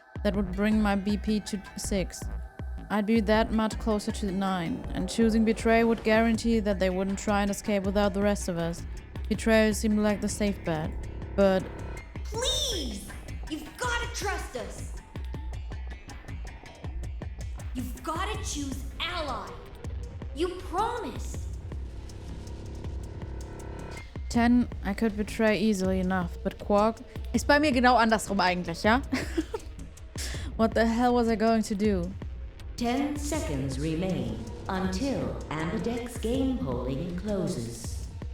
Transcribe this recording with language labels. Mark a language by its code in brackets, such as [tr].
[en] That would bring my BP to 6. I'd be that much closer to 9, and choosing betray would guarantee that they wouldn't try and escape without the rest of us. Betrayal seemed like the safe bet, but Please! You've gotta trust us! You've gotta choose ally! You promised! 10, I could betray easily enough, but [de] Quark ist bei mir genau andersrum eigentlich, ja? [en] What the hell was I going to do? 10 seconds remain until Ambidex game polling closes.